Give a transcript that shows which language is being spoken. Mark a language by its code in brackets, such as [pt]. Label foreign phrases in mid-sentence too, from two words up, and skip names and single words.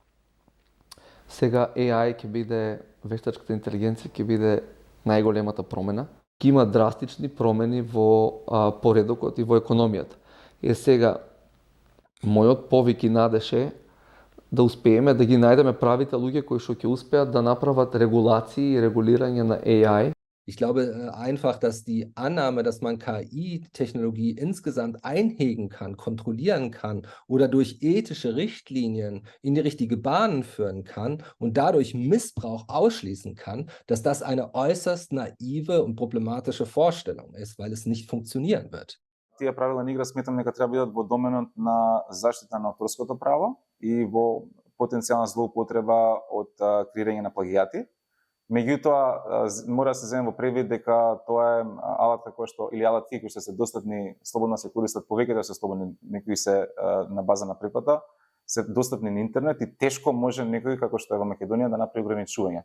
[mk] Сега AI ќе биде, вештачката интелигенција ќе биде најголемата промена. Ќе има драстични промени во поредокот и во економијата. И сега мојот повик и надеж е да успееме да ги најдеме правите луѓе кои што ќе успеат да направат регулации и регулирање на AI. [de] Ich glaube einfach, dass die Annahme, dass man KI-Technologie insgesamt einhegen kann, kontrollieren kann oder durch ethische Richtlinien in die richtige Bahn führen kann und dadurch Missbrauch ausschließen kann, dass das eine äußerst naive und problematische Vorstellung ist, weil es nicht funktionieren wird. [mk] Тие правила на игра сметам дека треба бидат во доменот на заштита на авторското право и во потенцијална злоупотреба од креирање на плагијати. Меѓутоа, мора да се земе во предвид дека тоа е алатка која што, или алатки кои што се достапни, слободно се користат, повеќето се слободни, некои се на база на преплата, се достапни на интернет и тешко може некој, како што е во Македонија, да направи ограничување.